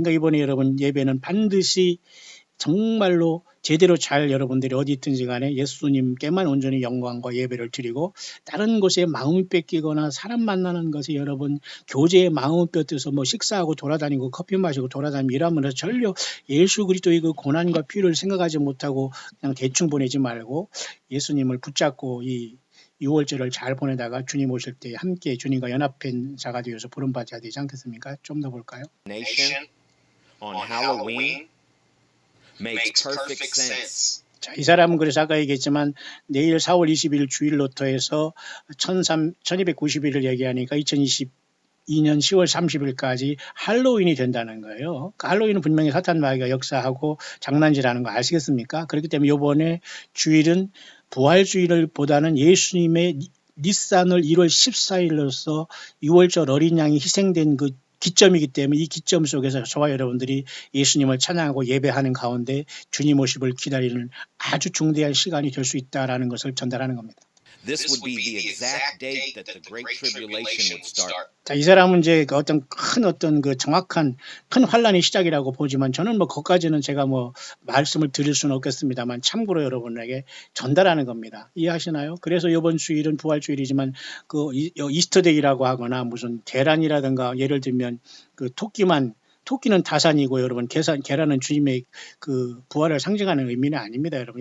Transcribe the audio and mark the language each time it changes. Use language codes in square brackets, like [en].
[ko] 그러니까 이번에 여러분 예배는 반드시 정말로 제대로 잘 여러분들이 어디 있든지 간에 예수님께만 온전히 영광과 예배를 드리고 다른 곳에 마음이 뺏기거나 사람 만나는 것에 여러분 교제에 마음을 뺏겨서 뭐 식사하고 돌아다니고 커피 마시고 돌아다니고 이러면 전혀 예수 그리스도의 그 고난과 피를 생각하지 못하고 그냥 대충 보내지 말고 예수님을 붙잡고 이 6월절을 잘 보내다가 주님 오실 때 함께 주님과 연합한 자가 되어서 부름받아야 되지 않겠습니까? 좀 더 볼까요? [en] Nation on Halloween makes perfect sense. [ko] 자, 이 사람은 그래서 아까 얘기했지만 내일 4월 20일 주일로터 해서 1290일을 얘기하니까 2022년 10월 30일까지 할로윈이 된다는 거예요. 그 할로윈은 분명히 사탄 마귀가 역사하고 장난질하는 거 아시겠습니까? 그렇기 때문에 이번에 주일은 부활주일보다는 예수님의 니산월 1월 14일로서 6월절 어린 양이 희생된 그 기점이기 때문에 이 기점 속에서 저와 여러분들이 예수님을 찬양하고 예배하는 가운데 주님 오십을 기다리는 아주 중대한 시간이 될 수 있다라는 것을 전달하는 겁니다. [en] This would be the exact date that the Great Tribulation would start. [ko] 자, 이 사람은 이제 그 어떤 그 정확한 큰 환란의 시작이라고 보지만 저는 뭐 그것까지는 제가 뭐 말씀을 드릴 수는 없겠습니다만 참고로 여러분에게 전달하는 겁니다. 이해하시나요? 그래서 이번 주일은 부활주일이지만 그 이스터데이라고 하거나 무슨 계란이라든가 예를 들면 그 토끼는 다산이고 여러분 계란은 주님의 그 부활을 상징하는 의미는 아닙니다. 여러분.